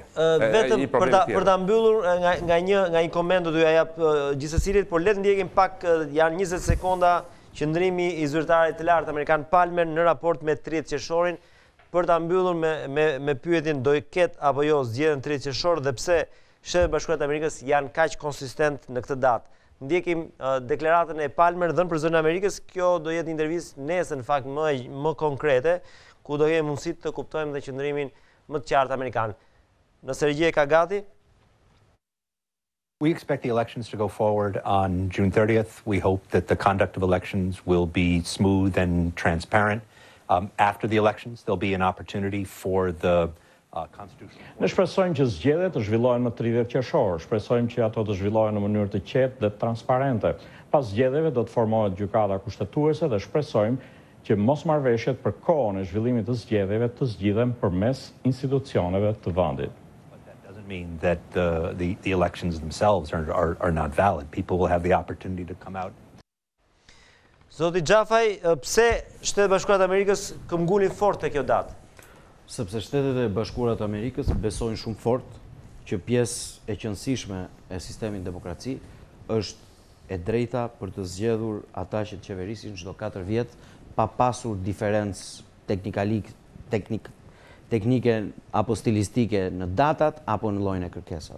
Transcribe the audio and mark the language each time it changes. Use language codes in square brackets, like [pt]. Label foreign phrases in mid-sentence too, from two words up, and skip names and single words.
[sq] Vetëm për ta mbyllur nga një koment do t'ja jap gjithsesilit, por le të ndjekim pak janë 20 sekonda qëndrimi i zyrtarit të lartë amerikan Palmer në raport me 30 qershorin, për ta mbyllur me pyetjen do i ketë apo jo zgjedhjen 30 qershor dhe pse Shtetet Bashkuara të Amerikës janë kaq konsistent në këtë datë. Ndjekim deklaratën e Palmer dhënë për zërin e Amerikës. Kjo do jetë intervistë nesër në fakt më konkrete, ku do kemi mundësi të kuptojmë dhe qëndrimin më të qartë amerikan. Nëse Regje ka gati? [en] We expect the elections to go forward on June 30th. We hope that the conduct of elections will be smooth and transparent. After the elections, there'll be an opportunity for the constitutional... [sq] Ne shpresojmë që zgjedhjet të zhvillohen më 30 qershor. Shpresojmë që ato të zhvillohen në mënyrë të qetë dhe transparente. Pas zgjedhjeve do të formohet gjykata kushtetuese dhe shpresojmë që mosmarrëveshjet për kohën e zhvillimit të zgjedhjeve të zgjidhen përmes institucioneve të vendit. [en] Mean that the elections themselves are not valid. People will have the opportunity to come out. [sq] Zoti Xhafaj, pse Shtetet Bashkuara të Amerikës këmbgulin fort te kjo datë? Sepse Shtetet e Bashkuara të Amerikës besojnë shumë fort që pjesë e qëndësishme e sistemit demokraci është e drejta për të zgjedhur ata që të qeverisin çdo 4 vjet pa pasur diferencë teknike apo stilistike në datat apo në llojin e kërkesave.